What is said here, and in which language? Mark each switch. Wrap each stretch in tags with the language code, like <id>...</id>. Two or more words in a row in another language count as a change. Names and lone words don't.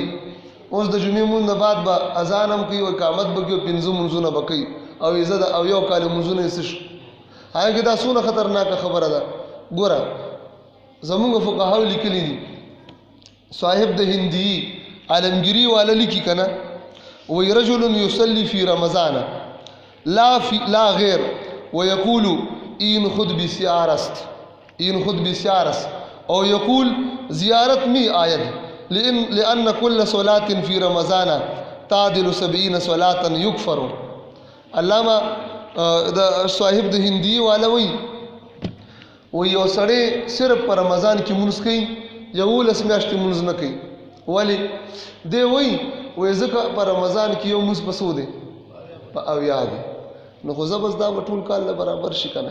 <ps>اوس د جمعې مونځ نه بعد به اذان هم کوي او اقامت به کوي او پنځه مونځونه به کوي او عزت او یو کال مونځونه یې څه شو. هغه دا څونه خطرناکه خبره ده. ګوره زمونږ فقهاو لیکلي دي صاحب د هندي عالمگیری والا لیکي که نه وی</ps> <ar>رجل یصلی فی رمضان لا غیر ويقول</ar> <fa>این خود بسیار است</fa> <ar>این خود بسیار است او یقول</ar> <fa>زیارت می آید</fa> <ar>لأن كل صلاة في رمضان تعدل 70 صلاة يكفر.</ar> <ps>علامہ د صاحب د هندي والا وی یو سړی صرف په رمضان کې مونځ کوي 11 میاشتې مونځ نه کوي. ولې دی وی ځکه په رمضان کې یو مونځ په څو دی په 80 دی نو خو زه بس دا به ټول کال برابر شي که نه.</ps>